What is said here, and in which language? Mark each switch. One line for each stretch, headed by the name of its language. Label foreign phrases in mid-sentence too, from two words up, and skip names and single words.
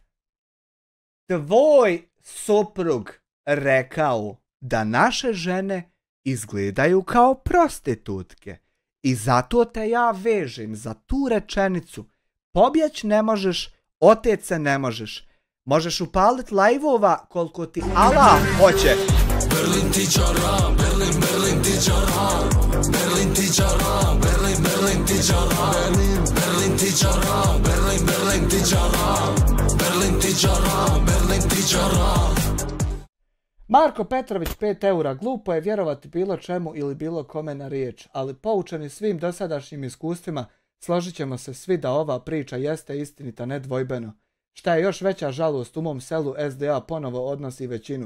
Bosnian: Tvoj suprug rekao da naše žene izgledaju kao prostitutke. I zato te ja vežem za tu rečenicu. Pobjeć ne možeš, oteć se ne možeš. Možeš upalit live-ova koliko ti Allah hoće. Berlin ti čara, Berlin, Berlin ti čara, Berlin ti čara, Berlin, Berlin ti čara, Berlin ti čara, Berlin, Berlin ti čara, Berlin ti čara, Berlin ti čara. Marko Petrović 5 eura. Glupo je vjerovati bilo čemu ili bilo kome na riječ, ali poučeni svim dosadašnjim iskustvima složit ćemo se svi da ova priča jeste istinita nedvojbeno. Šta je još veća žalost, u mom selu SDA ponovo odnosi većinu.